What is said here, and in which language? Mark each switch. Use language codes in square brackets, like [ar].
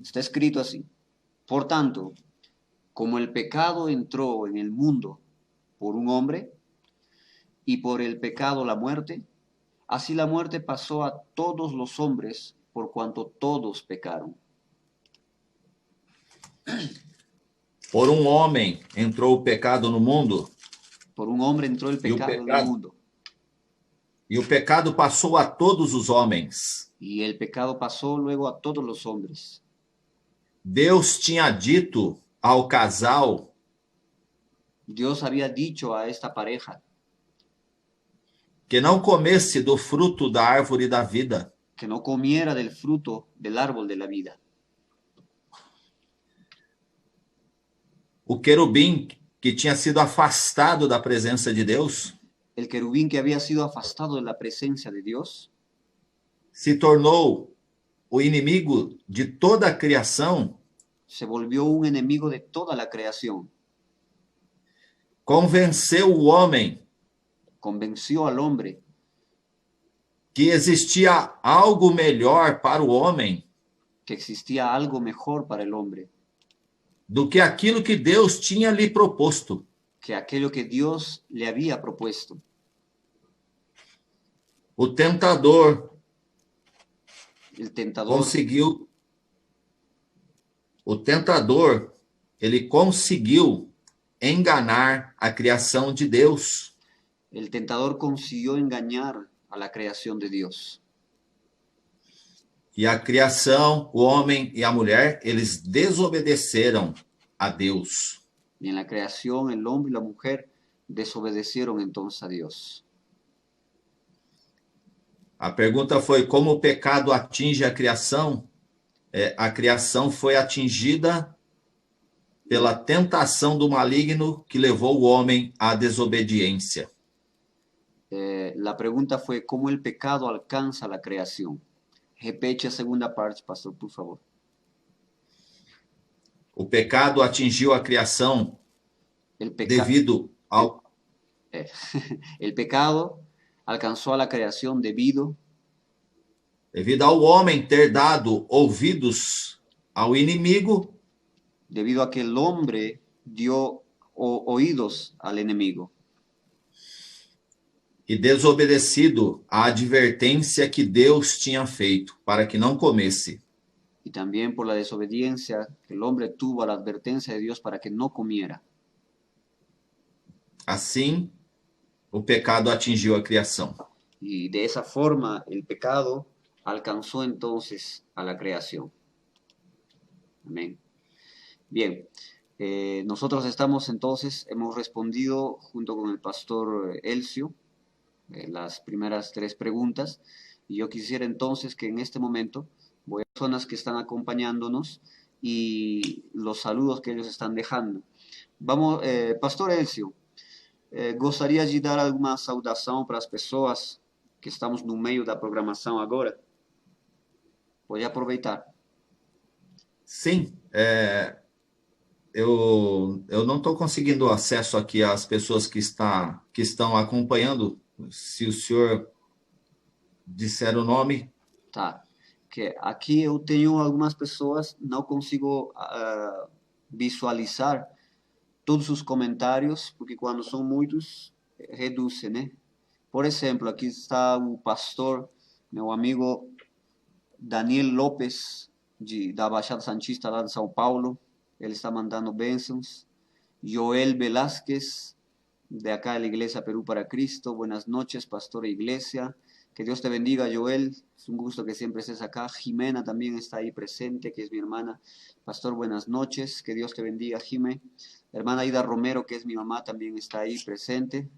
[es] Está escrito así. Por tanto, como el pecado entró en el mundo por un hombre, y por el pecado la muerte, así la muerte pasó a todos los hombres por cuanto todos pecaron. [pt] Por um homem entrou o pecado no mundo. [es] Por un hombre entró el pecado en el mundo. [pt] E o pecado passou a todos os homens. [es] Y el pecado pasó luego a todos los hombres. [pt] Deus tinha dito ao casal, [es] Dios había dicho a esta pareja [pt] que não comesse do fruto da árvore da vida. [es] que no comiera del fruto del árbol de la vida. [pt] O querubim que tinha sido afastado da presença de Deus, [es] El querubín que había sido afastado de la presencia de Dios, [pt] se tornou o inimigo de toda a criação, [es] se volvió un enemigo de toda la creación. [pt] convenceu o homem [es] Convenció al hombre [pt] que existia algo melhor para o homem [es] que existía algo mejor para el hombre [pt] do que aquilo que Deus tinha lhe proposto. [es] que aquello que Dios le había propuesto. [pt] O tentador [es] El tentador [pt] conseguiu. O tentador, ele conseguiu enganar a criação de Deus. [es] El tentador consiguió engañar a la creación de Dios. [pt] E a criação, o homem e a mulher, eles desobedeceram a Deus. [es] Y en la creación el hombre y la mujer desobedecieron entonces a Dios. [pt] A pergunta foi como o pecado atinge a criação? A criação foi atingida pela tentação do maligno que levou o homem à desobediência. [es] La pregunta fue cómo el pecado alcanza la creación. [pt] Repete a segunda parte, pastor, por favor. O pecado atingiu a criação devido ao... [es] El pecado alcanzó a la creación debido [pt] ao homem ter dado ouvidos ao inimigo, [es] debido a que el hombre dio oídos al enemigo [pt] e desobedecido à advertência que Deus tinha feito para que não comesse. [es] y también por la desobediencia que el hombre tuvo a la advertencia de Dios para que no comiera. [pt] Assim, o pecado atingiu a criação. [es] Y de esa forma el pecado alcanzó entonces a la creación. Amén. Bien, nosotros hemos respondido junto con el pastor Elcio las primeras 3 preguntas, y yo quisiera entonces que en este momento voy a las personas que están acompañándonos y los saludos que ellos están dejando. [pt] Vamos, pastor Elcio, gostaria de dar alguma saudação para as pessoas que estamos no meio da programação agora? Pode aproveitar. Sim, eu não estou conseguindo acesso aqui às pessoas que estão acompanhando. Se o senhor disser o nome. Tá. Que aqui eu tenho algumas pessoas, não consigo visualizar todos os comentários, porque quando são muitos, reduz, né? Por exemplo, aqui está o pastor, meu amigo Daniel Lopes, da Baixada Santista, lá de São Paulo. Ele está mandando bênçãos. [es] Joel Velázquez, de acá de la Iglesia Perú para Cristo. Buenas noches, pastor e iglesia. Que Dios te bendiga, Joel. Es un gusto que siempre estés acá. Jimena también está ahí presente, que es mi hermana. Pastor, buenas noches. Que Dios te bendiga, Jimé. La hermana Ida Romero, que es mi mamá, también está ahí presente.